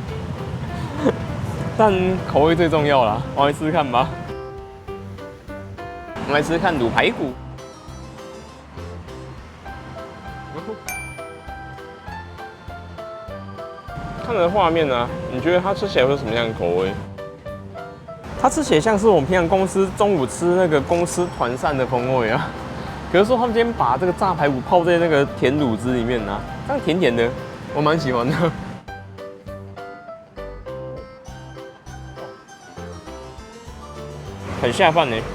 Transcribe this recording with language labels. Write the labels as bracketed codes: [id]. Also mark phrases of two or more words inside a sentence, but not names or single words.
[zh] 但口味最重要啦，我們來試試看吧。我們來試試看滷排骨。看着畫面啊，你覺得它吃起來會有什麼樣的口味？它吃起來像是我們平常公司中午吃那個公司團膳的風味啊。可是說他們今天把這個炸排骨泡在那個甜滷汁裡面啊，這樣甜甜的，我蠻喜歡的。很下飯呢。